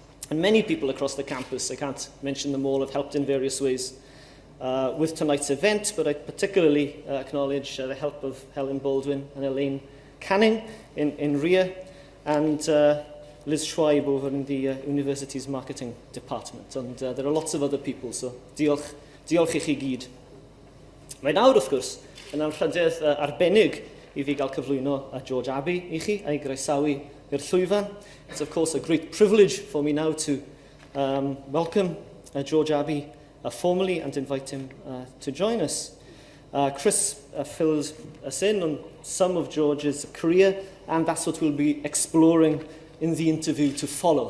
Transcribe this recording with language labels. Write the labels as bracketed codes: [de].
[en] And many people across the campus, I can't mention them all, have helped in various ways with tonight's event, but I particularly acknowledge the help of Helen Baldwin and Elaine Canning in RIAH, and Liz Schweib over in the university's marketing department. And there are lots of other people, so [cy] diolch I chi gyd. Mae nawr, wrth gwrs, yn anrhydedd arbennig I fi gael cyflwyno a George Abbey I chi, a'i groesawu i'r llwyfan. [en] It's of course a great privilege for me now to welcome George Abbey formally and invite him to join us. Chris filled us in on some of George's career, and that's what we'll be exploring in the interview to follow.